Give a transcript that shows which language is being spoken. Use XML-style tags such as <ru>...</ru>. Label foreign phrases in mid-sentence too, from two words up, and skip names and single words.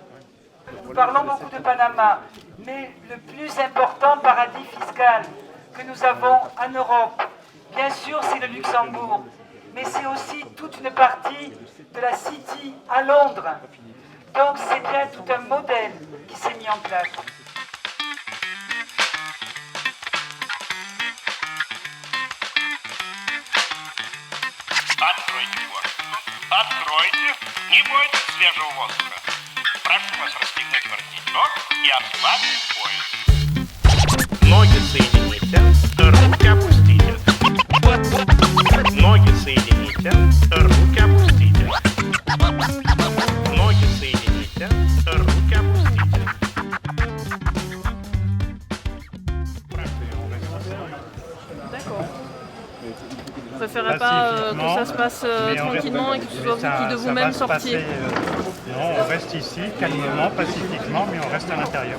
<fr>Nous parlons beaucoup de Panama, mais le plus important paradis fiscal que nous avons en Europe, bien sûr, c'est le Luxembourg, mais c'est aussi toute une partie de la City à Londres. Donc c'est bien tout un modèle qui s'est mis en place.</fr> <ru>Откройте форточку. Откройте. Не бойтесь свежего воздуха. Прошу вас расстегнуть воротничок и ослабить пояс. Ноги соедините, руки опустите. Ноги соедините, руки опустите. Ноги соедините, руки опустите.</ru> <fr>D'accord. Vous préférez pas que ça se passe tranquillement et que ce soit vous qui de vous-même sortiez Non, on reste ici, calmement, pacifiquement, mais on reste à l'intérieur.</fr>